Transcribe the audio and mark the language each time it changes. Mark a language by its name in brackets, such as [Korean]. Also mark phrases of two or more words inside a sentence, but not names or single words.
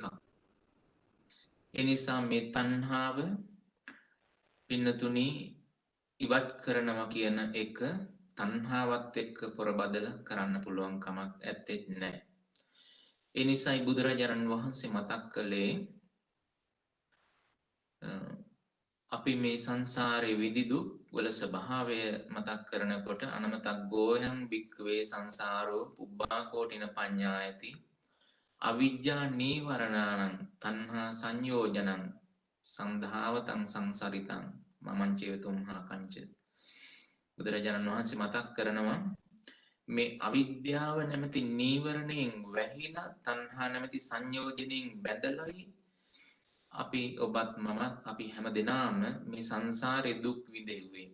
[Sinhala] ඒ නිසා මේ තණ්හාව පින්නතුනි ඉවත් කරනවා කියන එක තණ්හාවත් එක්ක පොරබදලා කරන්න පුළුවන් කමක් ඇත්තේ නැහැ. ඒ නිසායි බුදුරජාණන් වහන්සේ මතක් කළේ අපි මේ සංසාරේ විදිදු වල ස්වභාවය මතක් කරනකොට [Pali] අනමතක් ගෝයන් භික්ඛවේ සංසාරෝ පුබ්බා කෝටින පඤ්ඤායති අවිජ්ජා නීවරණානං තණ්හා සංයෝජනං සන්ධාවතං සංසරිතං මමං චේතුම්හා කංච. [Sinhala] බුදුරජාණන් වහන්සේ මතක් කරනවා මේ අවිද්‍යාව නැමැති නීවරණයෙන් වැහිලා තණ්හා නැමැති සංයෝජනයෙන් බැඳලායි අපි ඔබත් මමත් අපි හැම දෙනාම මේ සංසාරේ දුක් විඳෙව්වේ.